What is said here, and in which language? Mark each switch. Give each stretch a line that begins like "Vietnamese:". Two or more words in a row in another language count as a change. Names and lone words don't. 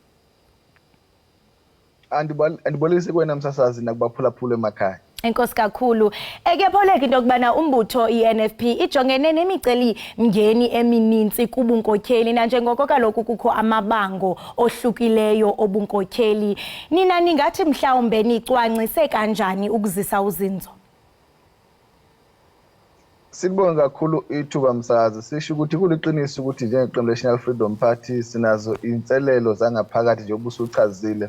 Xhosa: Andibolisi kwena msasazi nakubaphulaphula emakhaya. Enkosi kakhulu. Kuyapholeka into kubana umbutho iNFP ijongene nemiceli mngeni emininzi kubunkokheli nanjengoko kaloku kukho amabango ohlukileyo obunkokheli. Nina ningathi mhlawumbe nicwangcise kanjani ukuzisa uzinzo?
Zulu: Sibonga kakhulu ithuba msazi. Sisho ukuthi kuliqiniso ukuthi njengeqembu National Freedom Party sinazo inselelo zangaphakathi nje obusuchazile.